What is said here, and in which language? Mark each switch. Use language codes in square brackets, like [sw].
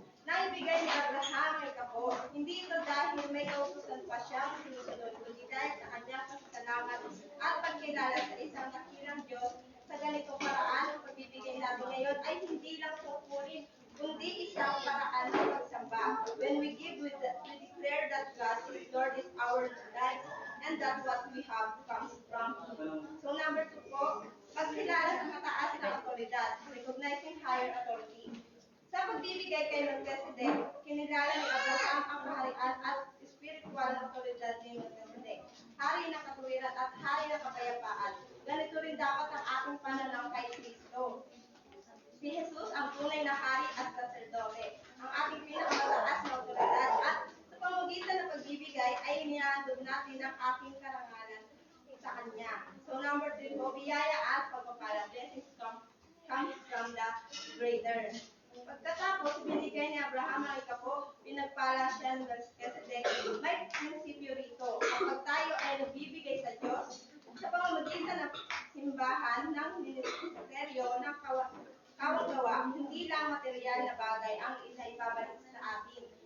[tl] Naibigay ni Abraham ay kapo, hindi ito dahil may kautusan pa siyang sinusunod, kundi dahil sa kanyang pasasalamat at pagkilala sa isang dakilang Diyos. Sa ganitong paraan, ang pagbibigay natin ngayon ay hindi lang tungkulin, kundi isang paraan ng pagsamba. [en] When we give, we declare that God is Lord is our life, and that what we have comes from Him. [tl] So number 2 po, pagkilala sa mataas na otoridad, [en] recognizing higher authority. [tl] Sa pagbibigay kay Melchizedek, kinilala ni Abraham ang kaharian at spiritual na otoridad ni Melchizedek, hari ng katuwiran at hari ng kapayapaan. Ganito rin dapat ang ating pananaw kay Kristo. Si Jesus ang tunay na hari at saserdote, ang ating pinakamataas na otoridad, at sa pamamagitan ng pagbibigay ay inihandog natin ang ating karangalan sa Kanya. So number 3 po, biyaya at pagpapala. [en] Blessings comes from the Creator. [tl] Pagkatapos, binigay ni Abraham ang ikapo, pinagpala siya ng Melchizedek. May prinsipyo rito. Kapag tayo ay nagbibigay sa Diyos, sa pamamagitan ng simbahan ng ministeryo ng kawang-gawa, hindi lang material na bagay ang ibabalik sa atin.